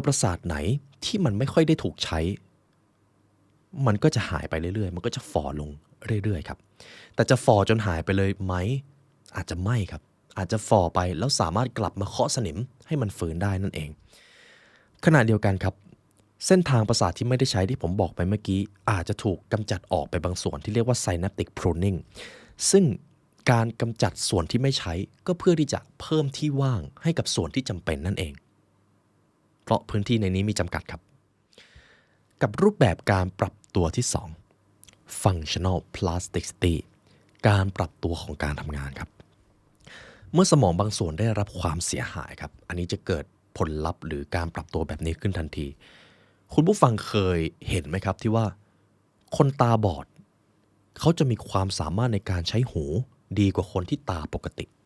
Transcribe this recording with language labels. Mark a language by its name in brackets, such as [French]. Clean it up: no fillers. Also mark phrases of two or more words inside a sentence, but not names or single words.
[Thai] ประสาทไหนที่มันไม่ค่อยได้ถูกใช้มันก็จะหายไปเรื่อยๆมันก็จะฝ่อลงเรื่อยๆครับแต่จะฝ่อจนหายไปเลย ไหมอาจจะไม่ครับอาจจะฝ่อไปแล้วสามารถกลับมาเคาะสนิมให้มันฟื้นได้นั่นเองขณะเดียวกันครับเส้นทางประสาทที่ไม่ได้ใช้ที่ผมบอกไปเมื่อกี้อาจจะถูกกำจัดออกไปบางส่วนที่เรียกว่า [English] synaptic pruning [Thai] ซึ่งการกำจัดส่วนที่ไม่ใช้ก็เพื่อที่จะเพิ่มที่ว่างให้กับส่วนที่จำเป็นนั่นเองเพราะพื้นที่ในนี้มีจำกัดครับกับรูปแบบการปรับตัวที่ 2 [English] functional plasticity [Thai] การปรับตัวของการทำงานครับเมื่อสมองบางส่วนได้รับความเสียหายครับอันนี้จะเกิดผลลัพธ์หรือการปรับตัวแบบนี้ขึ้นทันทีคุณผู้ฟังเคยเห็นไหมครับที่ว่าคนตาบอดเขาจะมีความสามารถในการใช้หูดีกว่าคนที่ตาปกติ